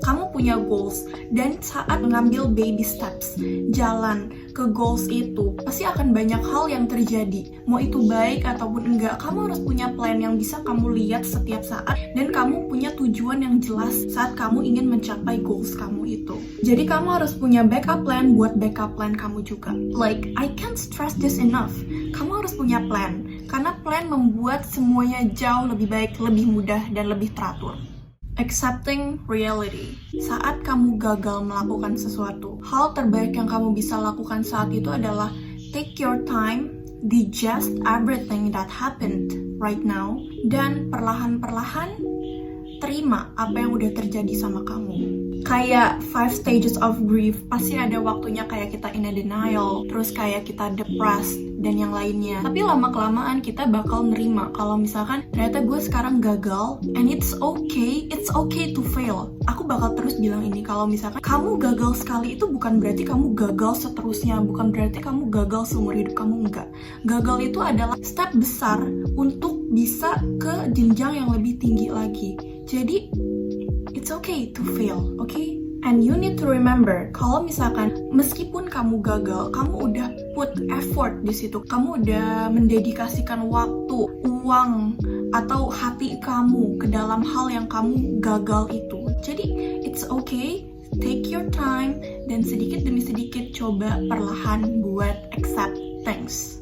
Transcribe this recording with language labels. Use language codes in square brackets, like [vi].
[id] Kamu punya goals, dan saat mengambil baby steps, jalan ke goals itu, pasti akan banyak hal yang terjadi. Mau itu baik ataupun enggak, kamu harus punya plan yang bisa kamu lihat setiap saat, dan kamu punya tujuan yang jelas saat kamu ingin mencapai goals kamu itu. Jadi kamu harus punya backup plan buat backup plan kamu juga. [en] Like, I can't stress this enough. [id] Kamu harus punya plan, karena plan membuat semuanya jauh lebih baik, lebih mudah, dan lebih teratur. [en] Accepting reality. [id] Saat kamu gagal melakukan sesuatu, hal terbaik yang kamu bisa lakukan saat itu adalah [en] take your time, digest everything that happened right now, [id] dan perlahan-perlahan terima apa yang udah terjadi sama kamu. Kayak 5 stages of grief, pasti ada waktunya kayak kita [en] in a denial, [id] terus kayak kita [en] depressed, [id] dan yang lainnya. Tapi lama-kelamaan kita bakal nerima kalau misalkan ternyata gue sekarang gagal, [en] and it's okay to fail. [id] Aku bakal terus bilang ini, kalau misalkan kamu gagal sekali itu bukan berarti kamu gagal seterusnya, bukan berarti kamu gagal seumur hidup kamu, enggak. Gagal itu adalah step besar untuk bisa ke jenjang yang lebih tinggi lagi. Jadi [en] it's okay to fail, okay? And you need to remember, [id] kalau misalkan meskipun kamu gagal, kamu udah [en] put effort [id] di situ, kamu udah mendedikasikan waktu, uang, atau hati kamu ke dalam hal yang kamu gagal itu. Jadi [en] it's okay, take your time, [id] dan sedikit demi sedikit coba perlahan buat [en] accept things.